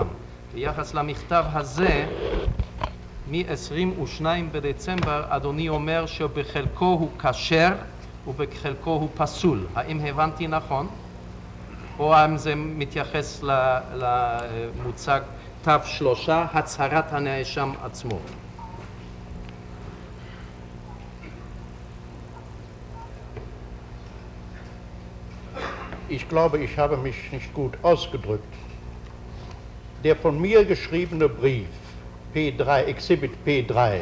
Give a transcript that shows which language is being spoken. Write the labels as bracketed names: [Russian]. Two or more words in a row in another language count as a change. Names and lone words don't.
[Hebrew] ביחס למכתב הזה, מ-22 בדצמבר, אדוני אומר שבחלקו הוא כשר ובחלקו הוא פסול. האם הבנתי נכון? או האם זה מתייחס למוצג תו 3, הצהרת הנאשם עצמו? [German] Ich glaube, ich habe mich nicht gut ausgedrückt. Der von mir geschriebene Brief, P3, Exhibit P3,